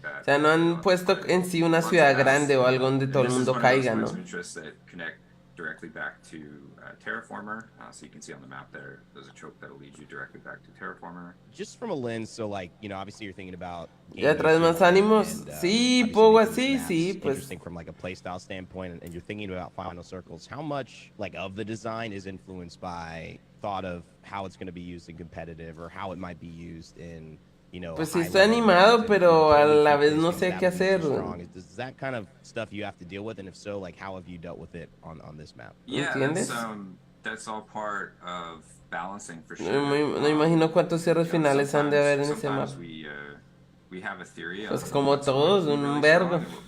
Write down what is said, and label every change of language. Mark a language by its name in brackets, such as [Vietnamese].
[Spanish] O sea, no han puesto en sí una ciudad grande o algo donde todo el mundo caiga, ¿no? [English] Directly back to Terraformer, so you can see on the map there's a choke that'll lead you directly back to Terraformer. Just from a lens, so like, you know, obviously you're thinking about... [Spanish] ¿Ya traes más ánimos? Sí, Pogo, así, sí, pues... [English] Interesting from like a playstyle standpoint, and you're thinking about final circles. How much like of the design is influenced by thought of how it's going to be used in competitive or how it might be used in... [Spanish] Pues sí estoy animado, pero a la vez no sé qué hacer. [English] Is that kind of stuff you have to deal with, and if so, like how have you dealt with it on this map? Yeah, that's all part of balancing for sure. [Spanish] No imagino cuántos cierres finales han de haber en ese mapa. Pues como todos, un vergo.